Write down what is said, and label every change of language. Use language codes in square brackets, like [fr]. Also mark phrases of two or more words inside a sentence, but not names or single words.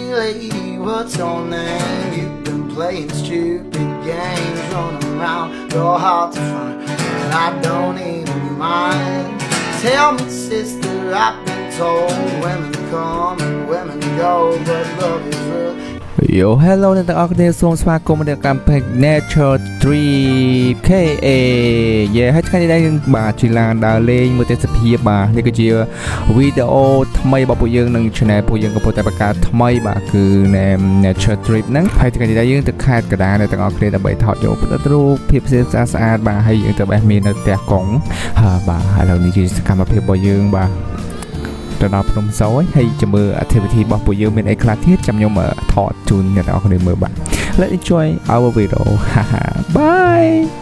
[en] lady, what's your name? You've been playing stupid games, running around, you're hard to find, and I don't even mind. Tell me, sister, I've been told women come and women go, but love is real. Yo hello [km] អ្នកទាំងអស់គ្នាសូមស្វាគមន៍មកដល់កម្មវិធី Nature Trip KA យេហើយថ្ងៃនេះយើងបាទជាឡានដើរលេងមើលទេសភាពបាទនេះគឺជាវីដេអូថ្មីរបស់ពួក យើងនឹង channel ពួកយើងកំពុងតែបង្កើតថ្មីបាទគឺ Nature Trip ហ្នឹងហើយថ្ងៃនេះយើងទៅខេត្តកណ្ដាលអ្នកទាំងអស់គ្នាដើម្បីថតយកផ្ទាល់រូបភាពស្អាតបាទហើយយើងទៅបេះមាននៅផ្ទះកុងបាទឥឡូវនេះជាសកម្មភាពរបស់យើងបាទទៅដល់ភ្នំសោយហើយចាំមើល activity របស់ពួកយើងមានអីខ្លះទៀតចាំខ្ញុំថតជូនអ្នកនរគ្នាមើលបាទ [en] Let's enjoy our video bye